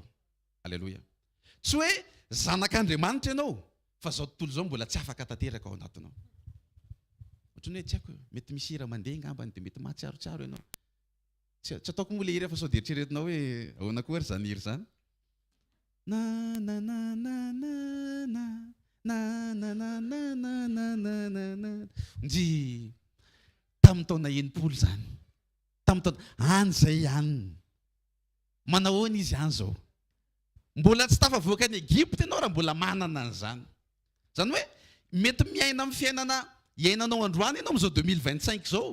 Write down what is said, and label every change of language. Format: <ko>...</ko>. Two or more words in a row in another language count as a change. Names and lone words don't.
<mg>Aleloia. Tsy hoe zanak'Andriamanitra ianao fa izao tontolo izao mbola tsy afaka tanteraka ao anatinao. Ohatrany hoe tsy haiko mety misy hira mandeha ngambany dia mety mahatsiarotsiaro ianao. Tsy ataoko moa le hira fa sao dia eritreretinao hoe ahoana koa ary zany hira zany. Na na na na na na na na na na na na na na na. Nji tamin'ny taona 90 zany. Tamin'ny taona any zay ihany. Manao ahoana izy ihany zao? Mbola tsy tafavoaka ny Egipta ianao raha mbola manana an'izany. Zany hoe mety miaina amin'ny fiainana iainanao androany ianao amin'izao 2025 zao.</mg>